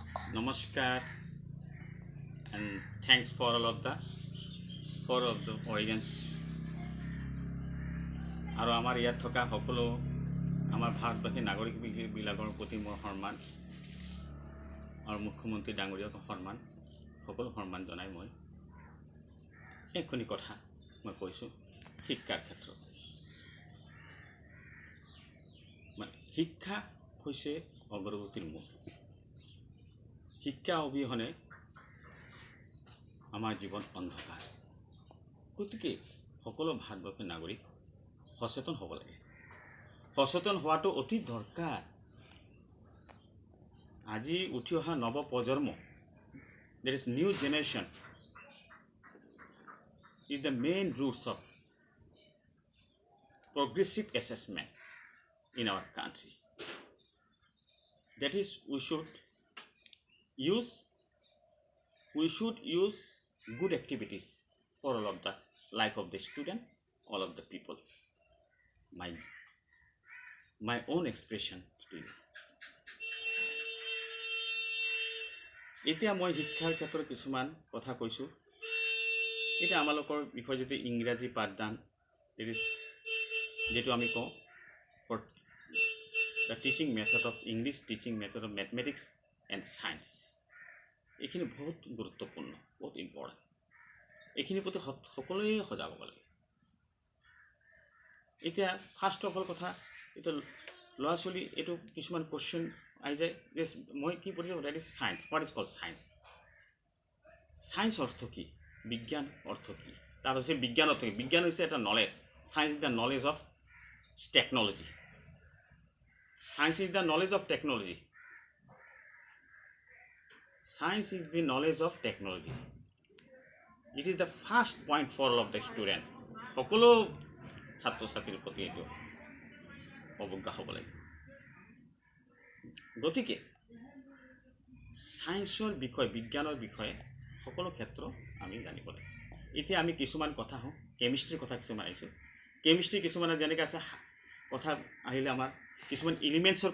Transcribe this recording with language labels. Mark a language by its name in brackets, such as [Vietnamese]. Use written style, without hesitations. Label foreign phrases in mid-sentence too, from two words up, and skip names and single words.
[English] Namaskar and thanks for all of the audience [Assamese] আৰু আমাৰ ইয়াত থকা সকলো আমাৰ ভাৰতবাসী নাগৰিকবিলাকৰ প্ৰতি মোৰ সন্মান আৰু মুখ্যমন্ত্ৰী ডাঙৰীয়াক সন্মান সকলো সন্মান জনাই মই এইখিনি কথা মই কৈছোঁ শিক্ষাৰ ক্ষেত্ৰত শিক্ষা হৈছে অগ্ৰগতিৰ মূল শিক্ষা অবিহনে আমাৰ জীৱন অন্ধকাৰ গতিকে সকলো ভাৰতবৰ্ষৰ নাগৰিক সচেতন হ'ব লাগে সচেতন হোৱাটো অতি দৰকাৰ আজি উঠি অহা নৱ প্ৰজন্ম [English] there is new generation is the main roots of progressive assessment in our country. That is, we should use good activities for all of the life of the student, all of the people. My own expression to you. [Assamese] এতিয়া মই শিক্ষাৰ ক্ষেত্ৰত কিছুমান কথা কৈছোঁ এতিয়া আমালোকৰ বিষয়ে যদি ইংৰাজী পাঠদান যেটো আমি কওঁ [English] for the teaching method of English, teaching method of mathematics and science [Assamese] এইখিনি বহুত গুৰুত্বপূৰ্ণ বহুত ইম্পৰ্টেণ্ট এইখিনিৰ প্ৰতি সকলোৱে সজাগ হ'ব লাগে এতিয়া [English] first of all [Assamese] কথা এটা ল'ৰা ছোৱালী এইটো কিছুমান কোৱেশ্চন আহি যায় যে মই কি পঢ়িছোঁ [English] that is science what is called science [Assamese] সায়েন্স অৰ্থ কি বিজ্ঞান অৰ্থ কি তাৰ হৈছে বিজ্ঞান অৰ্থ কি বিজ্ঞান হৈছে এটা নলেজ [English] science is the knowledge of technology science is the knowledge of technology Science is the knowledge of technology. It is the first point for all of the student. [Assamese] সকলো ছাত্ৰ ছাত্ৰীৰ প্ৰতি এইটো অৱজ্ঞা হ'ব লাগে গতিকে সায়েন্সৰ বিষয় বিজ্ঞানৰ বিষয়ে সকলো ক্ষেত্ৰ আমি জানিব লাগে এতিয়া আমি কিছুমান কথা হওঁ কেমিষ্ট্ৰিৰ কথা কিছুমান আহিছোঁ কেমিষ্ট্ৰি কিছুমানে যেনেকৈ আছে কথা আহিলে আমাৰ কিছুমান এলিমেণ্টছৰ